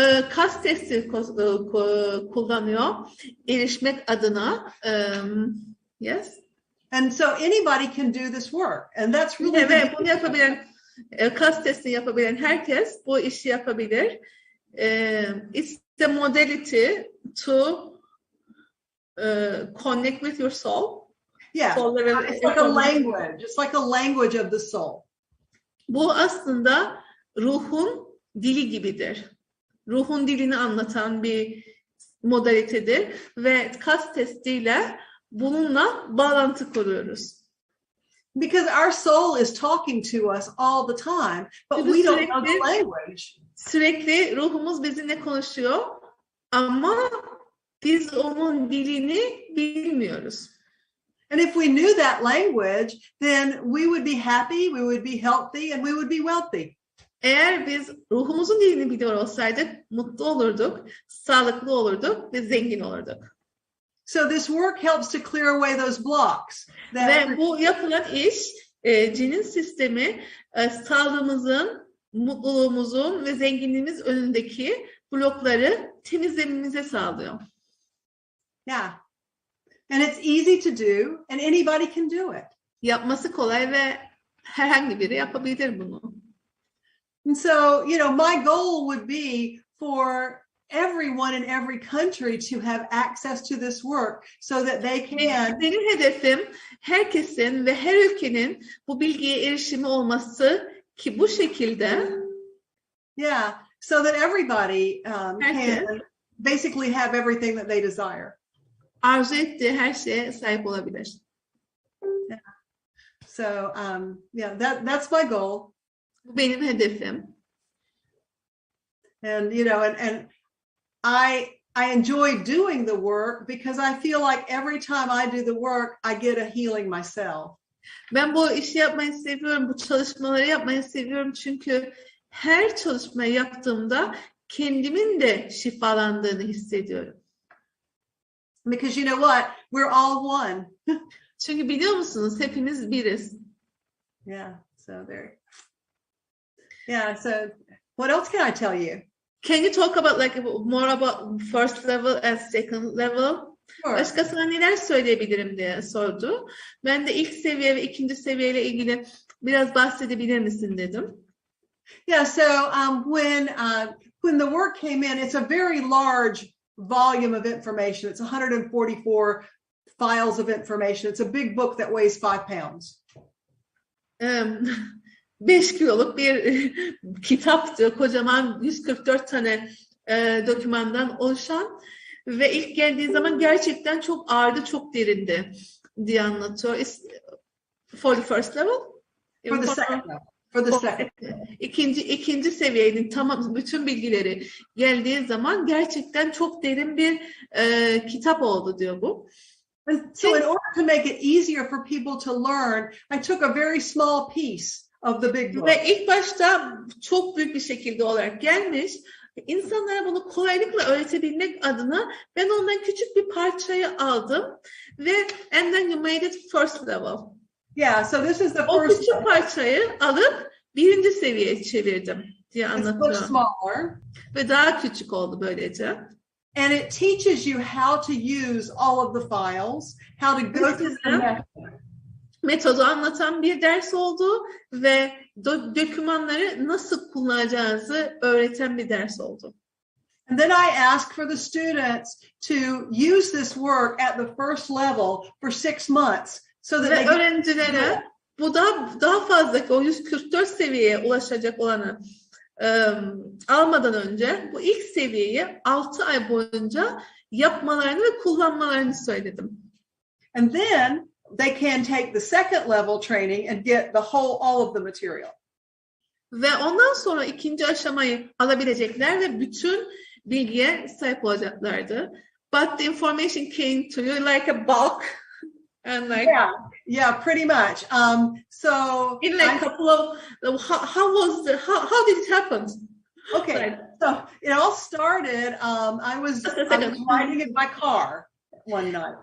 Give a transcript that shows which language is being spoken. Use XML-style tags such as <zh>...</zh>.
<tr>Kas testi kullanıyor erişmek adına.</tr> <en>Yes. And so anybody can do this work, and that's really.</en> <tr>Evet, bunu yapabilen, kas testi yapabilen herkes bu işi yapabilir.</tr> <en>It's the modality to connect with your soul. Yeah, it's like a language. It's like a language of the soul.</en> <tr>Bu aslında ruhun dili gibidir. Ruhun dilini anlatan bir modalitedir ve kas testiyle bununla bağlantı kuruyoruz.</tr> <en>Because our soul is talking to us all the time, but</en> <tr>Çünkü</tr> <en>we don't know the language.</en> <tr>Sürekli ruhumuz bizimle konuşuyor ama biz onun dilini bilmiyoruz.</tr> <en>And if we knew that language, then we would be happy, we would be healthy, and we would be wealthy.</en> <tr>Eğer biz ruhumuzun dilini biliyor olsaydık mutlu olurduk, sağlıklı olurduk ve zengin olurduk.</tr> <en>So this work helps to clear away those blocks.</en> <tr>Ve bu yapılan iş cinin sistemi sağlığımızın, mutluluğumuzun ve zenginliğimiz önündeki blokları temizlememize sağlıyor.</tr> <en>Yeah. And it's easy to do, and anybody can do it.</en> <tr>Yapması kolay ve herhangi biri yapabilir bunu.</tr> <en>And so, my goal would be for everyone in every country to have access to this work so that they can.</en> <tr>Benim hedefim herkesin ve her ülkenin bu bilgiye erişimi olması ki bu şekilde</tr> <en>Yeah, so that everybody can basically have everything that they desire.</en> <tr>Arzu ettiği her şeye sahip olabilir.</tr> <en>Yeah. So, that's my goal.</en> <tr>Bu benim hedefim.</tr> <en>And and I enjoy doing the work because I feel like every time I do the work, I get a healing myself.</en> <tr>Ben bu işi yapmayı seviyorum, bu çalışmaları yapmayı seviyorum çünkü her çalışmayı yaptığımda kendimin de şifalandığını hissediyorum.</tr> <en>Because you know what? We're all one.</en> <tr>Çünkü biliyor musunuz hepimiz biriz.</tr> <en>Yeah, so there. Yeah, so what else can I tell you? Can you talk about more about first level and second level? Sure.</en> <tr>Başka sana neler söyleyebilirim diye sordu. Ben de ilk seviye ve ikinci seviyeyle ilgili biraz bahsedebilir misin dedim.</tr> <en>Yeah, so when the work came in, it's a very large volume of information. It's 144 files of information. It's a big book that weighs 5 pounds.</en> <tr>5 kiloluk bir kitaptı. Kocaman 144 tane dokümandan oluşan ve ilk geldiği zaman gerçekten çok ağırdı, çok derindi diye anlatıyor.</tr> <en>For the first level? For the second level. For the second.</en> <tr>İkinci seviyenin tamam bütün bilgileri geldiği zaman gerçekten çok derin bir kitap oldu diyor bu.</tr> <en>And so in order to make it easier for people to learn, I took a very small piece of the big book.</en> <tr>Ve ilk başta çok büyük bir şekilde olarak gelmiş. İnsanlara bunu kolaylıkla öğretebilmek adına ben ondan küçük bir parçayı aldım ve</tr> <en>and then you made it first level. Yeah, so this is the</en> <tr>o</tr> <en>first.</en> <tr>küçük parçayı alıp birinci seviyeye çevirdim diye anlatıyor.</tr> <en>It's much smaller.</en> <tr>Ve daha küçük oldu böylece.</tr> <en>And it teaches you how to use all of the files, how to go through the method.</en> <tr>Metodu anlatan bir ders oldu ve dokümanları nasıl kullanacağınızı öğreten bir ders oldu.</tr> <en>And then I asked for the students to use this work at the first level for 6 months. So that</en> <tr>ve öğrencilere bu daha fazla o 144 seviyeye ulaşacak olanı almadan önce bu ilk seviyeyi 6 ay boyunca yapmalarını ve kullanmalarını söyledim.</tr> <en>And then they can take the second level training and get all of the material.</en> <tr>Ve ondan sonra ikinci aşamayı alabilecekler ve bütün bilgiye sahip olacaklardı.</tr> <en>But the information came to you like a bulk. And yeah, pretty much. So in like a couple of how did it happen? Okay, so it all started. I was riding in my car one night.</en>